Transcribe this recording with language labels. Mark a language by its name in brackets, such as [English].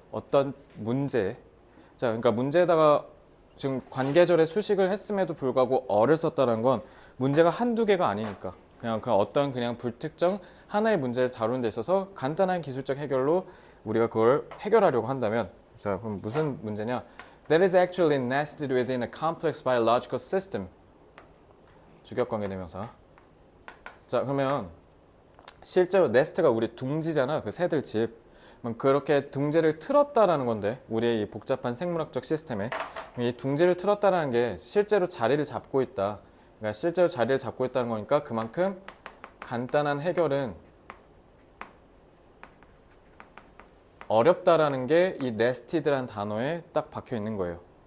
[Korean] 어떤 문제. 자, 그러니까 문제에다가 지금 관계절의 수식을 했음에도 불구하고 어를 썼다는 건 문제가 한두 개가 아니니까 그냥 어떤 그냥 불특정 하나의 문제를 다루는 데 있어서 간단한 기술적 해결로 우리가 그걸 해결하려고 한다면, 자, 그럼 무슨 문제냐? [English] That is actually nested within a complex biological system. [Korean] 주격관계대명사. 자, 그러면 실제로 네스트가 우리 둥지잖아. 그 새들 집. 그렇게 둥지를 틀었다라는 건데, 우리의 이 복잡한 생물학적 시스템에 이 둥지를 틀었다라는 게 실제로 자리를 잡고 있다. 그러니까 실제로 자리를 잡고 있다는 거니까 그만큼 간단한 해결은 어렵다라는 게 이 네스티드라는 단어에 딱 박혀 있는 거예요.